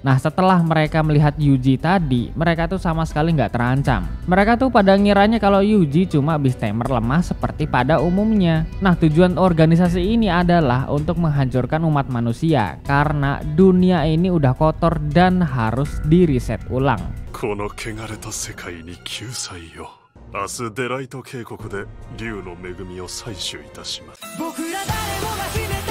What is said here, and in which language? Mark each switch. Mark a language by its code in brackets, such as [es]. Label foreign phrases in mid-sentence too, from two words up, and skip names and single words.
[id] Nah setelah mereka melihat Yuji tadi, mereka tuh sama sekali nggak terancam. Mereka tuh pada ngiranya kalau Yuji cuma beastamer lemah seperti pada umumnya. Nah tujuan organisasi ini adalah untuk menghancurkan umat manusia karena dunia ini udah kotor dan harus di reset ulang. [ja] この汚れた世界に救済よ。明日デライト渓谷で竜の恵みを採取いたします。